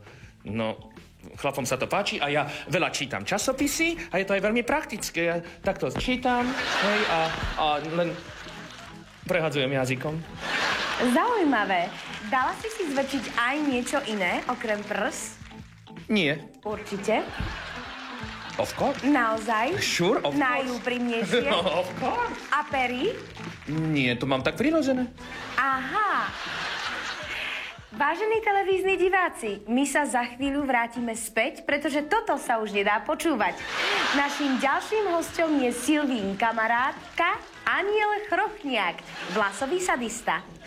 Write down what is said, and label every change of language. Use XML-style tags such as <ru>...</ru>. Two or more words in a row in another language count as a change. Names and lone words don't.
<sk>No, chlapom sa to páči a ja veľa čítam časopisy a je to aj veľmi praktické. Ja takto čítam, hej, a len prehadzujem jazykom. Zaujímavé. Dala si zväčšiť aj niečo iné, okrem prs? Nie. Určite.</sk> <en>Of course.</en> <sk>Naozaj?</sk> <en>Sure, of course.</en> <sk>Najúprimnejšie?</sk> <en>No, of course.</en> <sk>A pery? Nie, to mám tak prirodzené. Aha. Vážení televízni diváci, my sa za chvíľu vrátime späť, pretože toto sa už nedá počúvať. Naším ďalším hosťom je Silvín kamarátka Aniel Chrochniak, vlasový sadista.</sk>